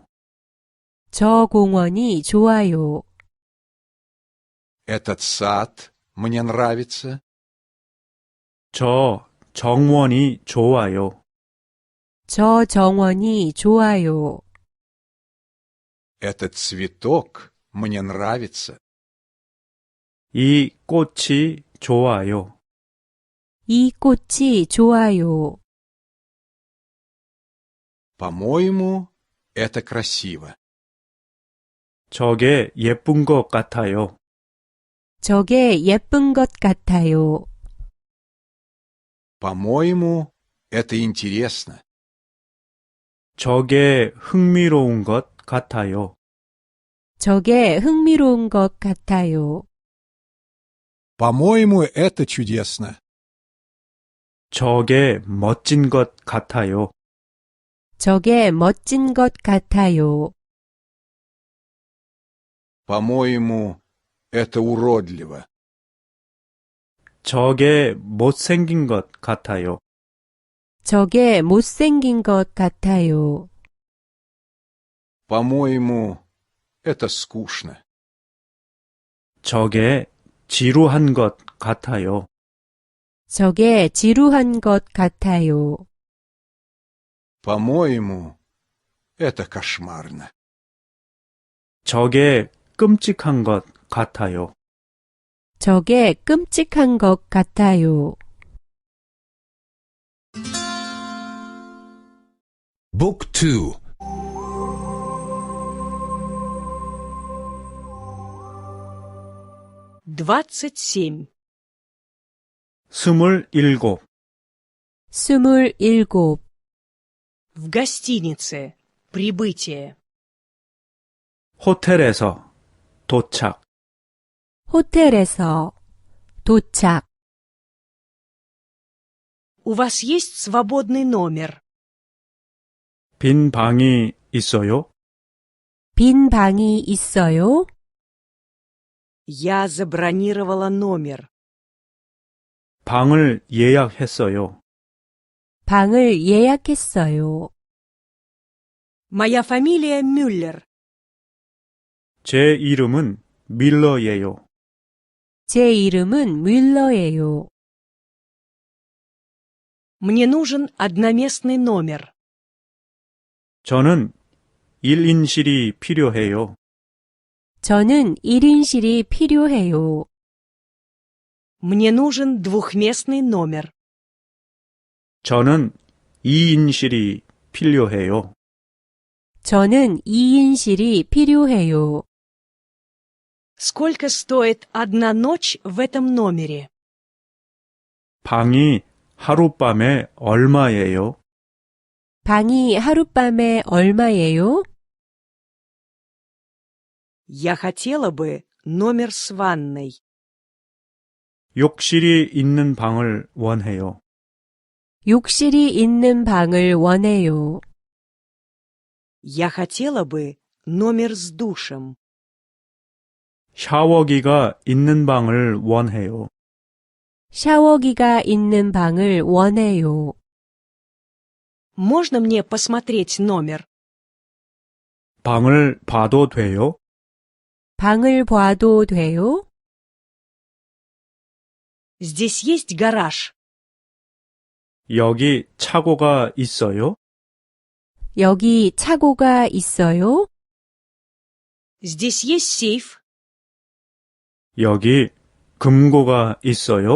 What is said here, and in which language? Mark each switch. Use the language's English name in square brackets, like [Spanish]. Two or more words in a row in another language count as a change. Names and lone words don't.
[Korean] 저 공원이 좋아요. [Russian] Этот сад мне нравится. [Korean] 저 정원이 좋아요. 저 정원이 좋아요. [Russian] Этот цветок мне нравится. [Korean] 이 꽃이 좋아요. 이 꽃이 좋아요. [Russian] По-моему, это красиво. [Korean] 저게 예쁜 것 같아요. 저게 예쁜 것 같아요. [Russian] По-моему, это интересно. [Korean] 저게 흥미로운 것 같아요. 저게 흥미로운 것 같아요. [Russian] По-моему, это чудесно. [Korean] 저게 멋진 것 같아요. 저게 멋진 것 같아요. [Russian] По-моему, это уродливо. [Korean] 저게 못생긴 것 같아요. 저게 못생긴 것 같아요. [Russian] По-моему, это скучно. [Korean] 저게 지루한 것 같아요. 저게 지루한 것 같아요. [Russian] По-моему, это кошмарно. [Korean] 저게 끔찍한 것 같아요. 저게 끔찍한 것 같아요. [English] Book 2 27. 27. 27. [Russian] В гостинице. Прибытие. [Korean] 호텔에서 도착. 호텔에서 도착. [Russian] У вас есть свободный номер? [Korean] 빈 방이 있어요? 빈 방이 있어요? [Russian] Я забронировала номер. [Korean] 방을 예약했어요. 방을 예약했어요. [Russian] Моя фамилия Мюллер. [Korean] 제 이름은 밀러예요. 제 이름은 뮬러예요. [Russian] Мне нужен одноместный номер. [Korean] 저는 1인실이 필요해요. 저는 1인실이 필요해요. [Russian] Мне нужен двухместный номер. [Korean] 저는 2인실이 필요해요. 저는 2인실이 필요해요. [Russian] Сколько стоит одна ночь в этом номере? [Korean] 방이 하룻밤에 얼마예요? 방이 하룻밤에 얼마예요? [Russian] Я хотела бы номер с ванной. [Korean] 욕실이 있는 방을 원해요. 욕실이 있는 방을 원해요. [Russian] Я хотела бы номер с душем. [Korean] 샤워기가 있는 방을 원해요. 샤워기가 있는 방을 원해요. [Russian] Можно мне посмотреть номер? [Korean] 방을 봐도 돼요? 방을 봐도 돼요? [Russian] Здесь есть гараж. [Korean] 여기 차고가 있어요? 여기 차고가 있어요? [Russian] Здесь есть сейф. [Korean] 여기 금고가 있어요?